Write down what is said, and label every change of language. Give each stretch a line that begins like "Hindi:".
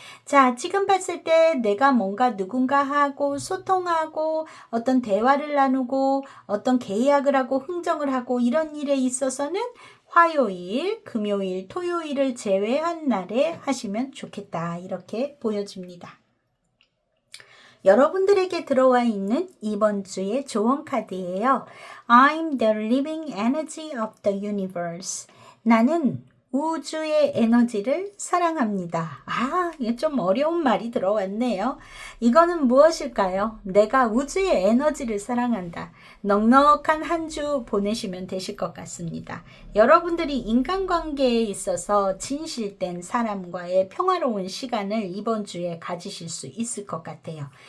Korean: 자, 지금 봤을 때 내가 뭔가 누군가하고 소통하고 어떤 대화를 나누고 어떤 계약을 하고 흥정을 하고 이런 일에 있어서는 화요일, 금요일, 토요일을 제외한 날에 하시면 좋겠다. 이렇게 보여집니다. 여러분들에게 들어와 있는 이번 주의 조언 카드예요.
English: I'm the living energy of the universe.
Korean: 나는 우주의 에너지를 사랑합니다. 이게 좀 어려운 말이 들어왔네요. 이거는 무엇일까요? 내가 우주의 에너지를 사랑한다. 넉넉한 한 주 보내시면 되실 것 같습니다. 여러분들이 인간관계에 있어서 진실된 사람과의 평화로운 시간을 이번 주에 가지실 수 있을 것 같아요.